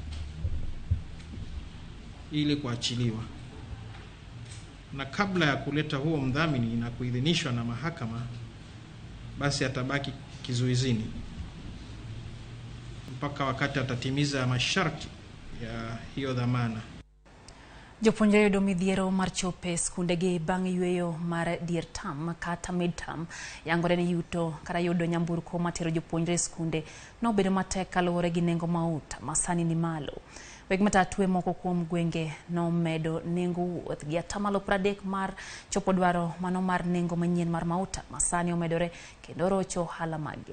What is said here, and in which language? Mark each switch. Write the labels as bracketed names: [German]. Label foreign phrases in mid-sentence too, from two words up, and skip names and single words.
[Swahili] ili kuachiliwa, na kabla ya kuleta huo mdhamini na kuidhinishwa na mahakama basi atabaki kizuizini mpaka wakati atatimiza masharti ya hiyo dhamana. [Luo (Kenya and Tanzania)] Jopuonjre yudo midhiero mar chope skundegi bang' yweyo mar dier tam kata midterm yangore ni yuto kata yudo nyamburko matero jopuonjre skunde nobedo matek kaluwore gi nengo mauta masani ni malo. Weg matatu moko kuom gwenge nomedo nengo wuoth gi atamalo 30 mar chopo dwaro mano mar nengo manyien mar mauta masani omedore kendo rocho ohala maggi.